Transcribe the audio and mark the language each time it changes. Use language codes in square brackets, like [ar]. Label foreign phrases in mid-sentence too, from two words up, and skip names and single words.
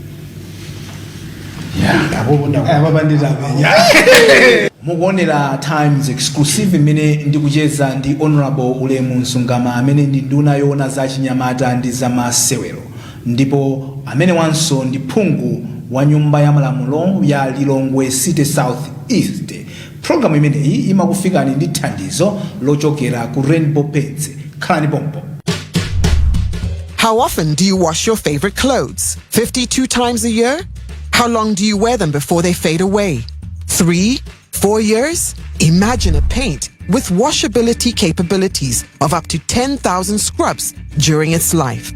[ny] mukuonera Times Exclusive imene ndikucheza ndi Honorable Ulemu Nsungama amene ndi nduna yoona za chinyamata ndi za masewero ndipo amene wanso ndi phungu wa nyumba ya malamulo ya Lilongwe City South East. Programu imeneyi imakufikani ndi thandizo lochokera ku Rainbow Paints. Khalani pompo. [en] How often do you wash your favorite clothes? 52 times a year? How long do you wear them before they fade away? 3, 4 years? Imagine a paint with washability capabilities of up to 10,000 scrubs during its life.